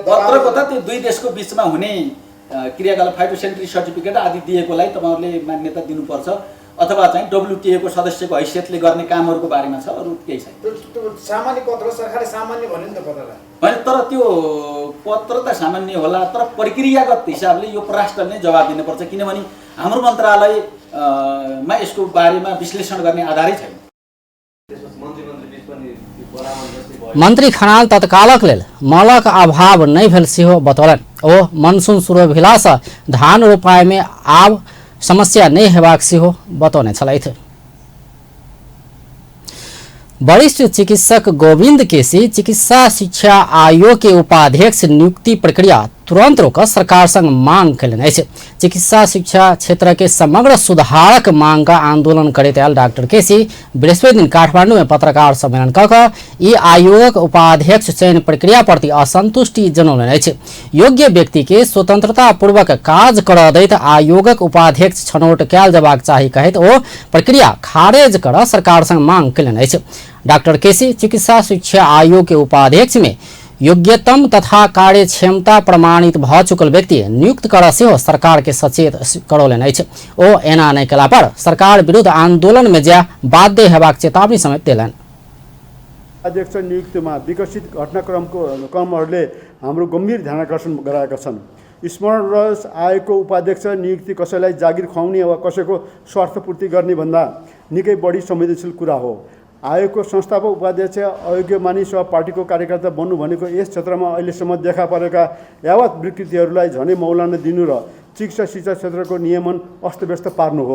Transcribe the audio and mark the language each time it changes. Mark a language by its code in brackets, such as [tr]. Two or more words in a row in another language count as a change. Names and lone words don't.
[ne] पत्रको त त्यो दुई देशको बिचमा हुने क्रियाकलाप [en] phytosanitary certificate [ne] आदि दिएकोलाई तपाईँहरूले मान्यता दिनुपर्छ, अथवा चाहिँ WTO को सदस्यको हैसियतले गर्ने कामहरूको बारेमा छ, अरू केही छैन। त्यो सामान्य पत्र सरकारले सामान्य भन्यो नि त पत्रलाई होइन, तर त्यो पत्र त सामान्य होला, तर प्रक्रियागत हिसाबले यो परराष्ट्रले नै जवाब दिनुपर्छ, किनभने हाम्रो मन्त्रालयमा यसको बारेमा विश्लेषण गर्ने आधारै छैन। [mai] मंत्री खनाल तत्कालक लेल मलक अभाव नहीं भेल सेहो बतौलन। ओ मनसून शुरू भेला से धान रोपाई में आब समस्या नहीं हेबाक सेहो बतौने छलैथ। वरिष्ठ चिकित्सक गोविंद केसी चिकित्सा शिक्षा आयोग के उपाध्यक्ष नियुक्ति प्रक्रिया तुरंत रोक सरकार संग मांग कयलनि अछि। चिकित्सा शिक्षा क्षेत्र के समग्र सुधारक मांग का आंदोलन करैत आयल डॉक्टर केसी बृहस्पति दिन काठमांडू में पत्रकार सम्मेलन कऽ ई आयोगक उपाध्यक्ष चयन प्रक्रिया प्रति असंतुष्टि जनौलनि अछि। योग्य व्यक्ति के स्वतंत्रता पूर्वक काज करऽ दैत आयोगक उपाध्यक्ष छनौट कयल जेबाक चाही कहैत ओ प्रक्रिया खारेज करऽ सरकार संग मांग कयलनि अछि। डॉक्टर केसी चिकित्सा शिक्षा आयोग के उपाध्यक्ष में योग्यतम तथा कार्य क्षमता प्रमाणित भ चुकल व्यक्ति नियुक्त कर सेहो सरकार के सचेत करौलनि अछि। ओ एना नहि कला पर सरकार विरुद्ध आंदोलन में जा बाध्य हेबाक चेतावनी समेत देलनि। [ne] अध्यक्ष नियुक्तिमा विकसित घटनाक्रमहरूले हाम्रो गम्भीर ध्यानाकर्षण गराएका छन्। स्मरण रहोस्, आयोगको उपाध्यक्ष नियुक्ति कसैलाई जागिर खुवाउने वा कसैको स्वार्थपूर्ति गर्ने भन्दा निकै बढी संवेदनशील कुरा हो। आयोगको संस्थापक उपाध्यक्ष अयोग्य मानिस वा पार्टीको कार्यकर्ता बन्नु भनेको यस क्षेत्रमा अहिलेसम्म देखा परेका यावत विकृतिहरूलाई झनै मौलान दिनु र चिकित्सा शिक्षा क्षेत्रको नियमन अस्तव्यस्त पार्नु हो।